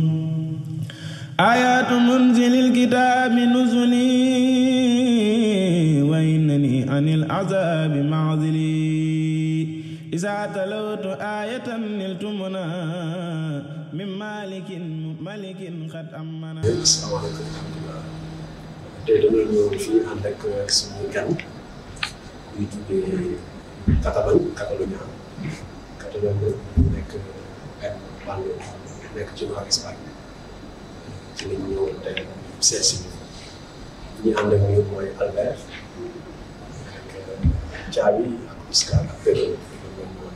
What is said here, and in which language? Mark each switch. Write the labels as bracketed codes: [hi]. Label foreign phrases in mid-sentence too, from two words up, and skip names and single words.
[ar] آيات منزل الكتاب نزلي وإنني عن العذاب معذلي إذا تلوت آية نلت منا من مالك قد أمنا. السلام عليكم ورحمة الله. [wo] Tey dañoo ñëw fii ànd ak suñu gan yu tuddee Catalogne nekk benn wàll nekk ci [fr] Nord Espagne [wo] ci lañ ñëw tey seet si ñi ànd ak ñun mooy Albert ak Thiaby ak Oscar ak Pedro ñoom ñoo